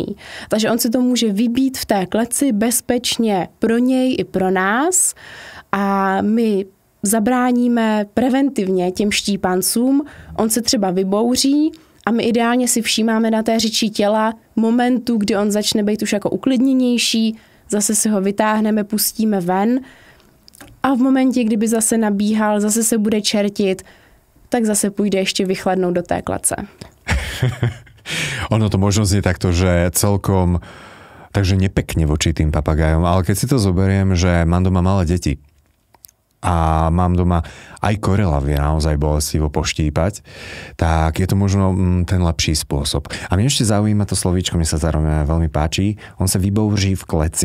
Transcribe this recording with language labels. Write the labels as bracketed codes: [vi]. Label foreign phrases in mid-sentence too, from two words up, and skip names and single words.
[cs] Takže on si to může vybít v té kleci bezpečně pro něj i pro nás a my zabráníme preventivně těm štípancům, on se třeba vybouří a my ideálně si všímáme na té řeči těla momentu, kdy on začne být už jako uklidněnější, zase si ho vytáhneme, pustíme ven a v momentě, kdyby zase nabíhal, zase se bude čertit, tak zase půjde ještě vychladnout do té klece. [sk] Ono to možno znie takto, že celkom takže nepekne voči tým papagajom, ale keď si to zoberiem, že mám doma malé deti a mám doma aj korela vie naozaj bolestivo poštípať, tak je to možno ten lepší spôsob. A mne ešte zaujíma to slovíčko, mne sa zároveň veľmi páči, on sa vybouří v kleci.